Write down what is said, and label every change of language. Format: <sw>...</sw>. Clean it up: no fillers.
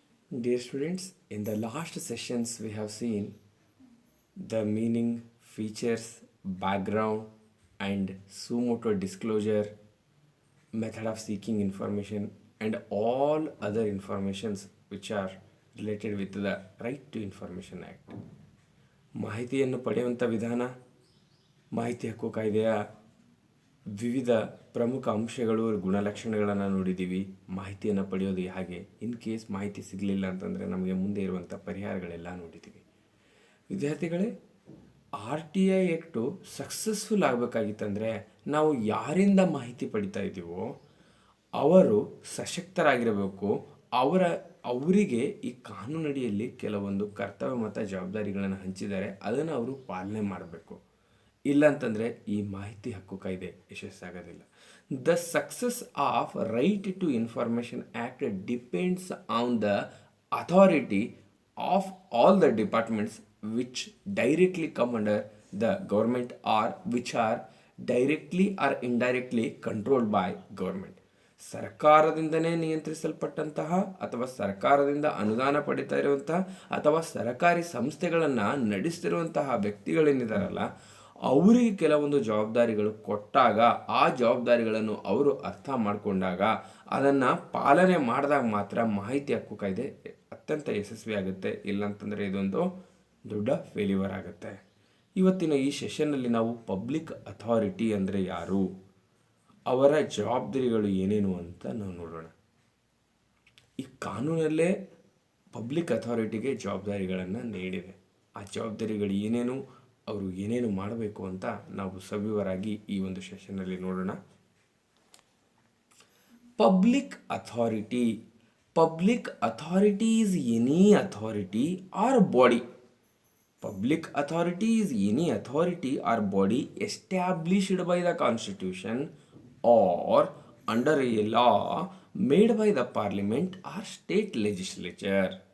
<en>Dear students, in the last sessions we have seen the meaning, features, background, and suo motu disclosure, method of seeking information, and all other informations which are related with the Right to Information Act.</en> <kn>ಮಾಹಿತಿಯನ್ನು ಪಡೆಯುವಂಥ ವಿಧಾನ, ಮಾಹಿತಿ ಹಕ್ಕು ಕಾಯ್ದೆಯ ವಿವಿಧ ಪ್ರಮುಖ ಅಂಶಗಳು, ಗುಣಲಕ್ಷಣಗಳನ್ನು ನೋಡಿದ್ದೀವಿ. ಮಾಹಿತಿಯನ್ನು ಪಡೆಯೋದು ಹಾಗೆ, ಇನ್ ಕೇಸ್ ಮಾಹಿತಿ ಸಿಗಲಿಲ್ಲ ಅಂತಂದರೆ ನಮಗೆ ಮುಂದೆ ಇರುವಂಥ ಪರಿಹಾರಗಳೆಲ್ಲ ನೋಡಿದ್ದೀವಿ. ವಿದ್ಯಾರ್ಥಿಗಳೇ, R T I act successful ಆಗಬೇಕಾಗಿತ್ತಂದರೆ ನಾವು ಯಾರಿಂದ ಮಾಹಿತಿ ಪಡಿತಾ ಇದ್ದೀವೋ ಅವರು ಸಶಕ್ತರಾಗಿರಬೇಕು. ಅವರಿಗೆ ಈ ಕಾನೂನಡಿಯಲ್ಲಿ ಕೆಲವೊಂದು ಕರ್ತವ್ಯ ಮತ್ತು ಜವಾಬ್ದಾರಿಗಳನ್ನು ಹಂಚಿದ್ದಾರೆ, ಅದನ್ನು ಅವರು ಪಾಲನೆ ಮಾಡಬೇಕು. ಇಲ್ಲಂತಂದರೆ ಈ ಮಾಹಿತಿ ಹಕ್ಕು ಕಾಯ್ದೆ ಯಶಸ್ಸಾಗೋದಿಲ್ಲ.</kn> <en>The success of right to information act depends on the authority of all the departments which directly come under the government or which are directly or indirectly controlled by government.</en> <kn>ಸರ್ಕಾರದಿಂದನೇ ನಿಯಂತ್ರಿಸಲ್ಪಟ್ಟಂತಹ ಅಥವಾ ಸರ್ಕಾರದಿಂದ ಅನುದಾನ ಪಡಿತಾ ಇರುವಂತಹ ಅಥವಾ ಸರ್ಕಾರಿ ಸಂಸ್ಥೆಗಳನ್ನು ನಡೆಸ್ತಿರುವಂತಹ ವ್ಯಕ್ತಿಗಳೇನಿದಾರಲ್ಲ, ಅವರಿಗೆ ಕೆಲವೊಂದು ಜವಾಬ್ದಾರಿಗಳು ಕೊಟ್ಟಾಗ ಆ ಜವಾಬ್ದಾರಿಗಳನ್ನು ಅವರು ಅರ್ಥ ಮಾಡಿಕೊಂಡಾಗ ಅದನ್ನು ಪಾಲನೆ ಮಾಡಿದಾಗ ಮಾತ್ರ ಮಾಹಿತಿ ಹಕ್ಕು ಕಾಯ್ದೆ ಅತ್ಯಂತ ಯಶಸ್ವಿ ಆಗುತ್ತೆ. ಇಲ್ಲಂತಂದರೆ ಇದೊಂದು ದೊಡ್ಡ ಫೇಲ್ಯೂರ್ ಆಗುತ್ತೆ. ಇವತ್ತಿನ ಈ ಸೆಷನ್ನಲ್ಲಿ ನಾವು ಪಬ್ಲಿಕ್ ಅಥಾರಿಟಿ ಅಂದರೆ ಯಾರು, ಅವರ ಜವಾಬ್ದಾರಿಗಳು ಏನೇನು ಅಂತ ನಾವು ನೋಡೋಣ. ಈ ಕಾನೂನಲ್ಲೇ ಪಬ್ಲಿಕ್ ಅಥಾರಿಟಿಗೆ ಜವಾಬ್ದಾರಿಗಳನ್ನು ನೀಡಿದೆ. ಆ ಜವಾಬ್ದಾರಿಗಳು ಏನೇನು, ಅವರು ಏನೇನು ಮಾಡಬೇಕು ಅಂತ ನಾವು ಸವಿವರಾಗಿ ಈ ಒಂದು ಸೆಷನ್ನಲ್ಲಿ ನೋಡೋಣ.</kn> <en>Public authority. Public authority is any authority or body. Public authority is any authority or body established by the Constitution or under a law made by the Parliament or state legislature.</en>